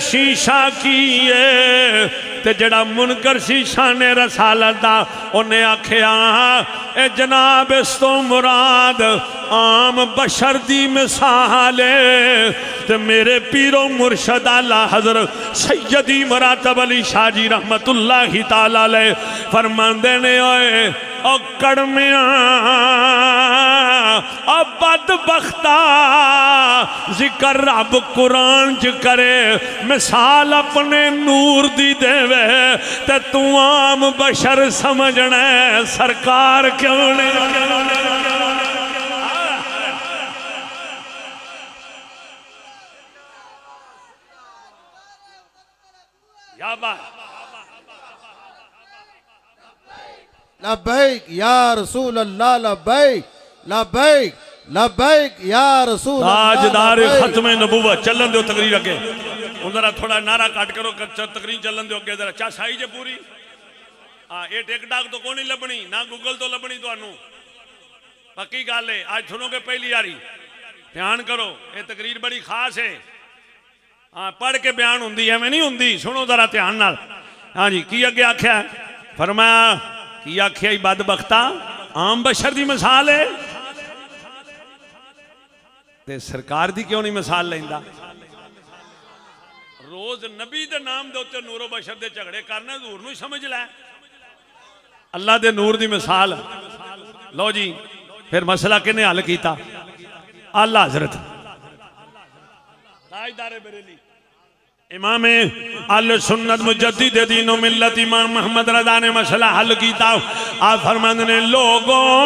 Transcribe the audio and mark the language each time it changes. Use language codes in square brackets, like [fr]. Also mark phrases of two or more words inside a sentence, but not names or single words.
[pa] شیشہ کی ہے تے ذرا منکر سی شانِ رسالت دا اونہاں آکھیا اے جناب ایس توں مراد عام بشر دی مثال ہے تے میرے پیرو مرشد اعلیٰ حضرت سیدی مراتب علی شاہ جی [ar] رحمة الله تعالى عليه [pa] فرماندے نے اوئے او کڑمیا او بدبختا ذکر رب قرآن چ کرے مثال اپنے نور دی دیوے تے توں عام بشر سمجھنا سرکار کیوں نہیں یا بات [ar] لبيك يا رسول الله لبيك لبيك لبيك يا رسول [pa] تاجدار ختم نبوت چلن دو تقریر اگے ذرا تھوڑا نعرہ کٹ کرو تقریر چلن دو اگے ذرا چا سائیں جے پوری ہاں اے ٹک ٹاک توں کوئی نہیں لبھنی نا گوگل توں لبھنی تہانوں پکی گل ہے اج سنوگے پہلی یاری دھیان کرو اے تقریر بڑی خاص ہے ہاں پڑھ کے بیان ہوں گی ایویں نہیں ہوں گی سنو ذرا دھیان نال ہاں جی کی اگے آکھیا فرمایا کی آکھیا بدبختا عام بشر کی مثال ہے تے سرکار دی کیوں نہیں مثال لیندا روز نبی دے ناں دے اتے نور و بشر دے جھگڑے کرنا حضور نوں سمجھ لے اللہ دے نور دی مثال لو جی فیر مسئلہ کنے حل کیتا اعلیٰ حضرت تاجدارِ بریلی امام اہل سنت مجدد دین و ملت امام محمد رضا نے مسئلہ حل کیتا آپ فرماندے نے لوگو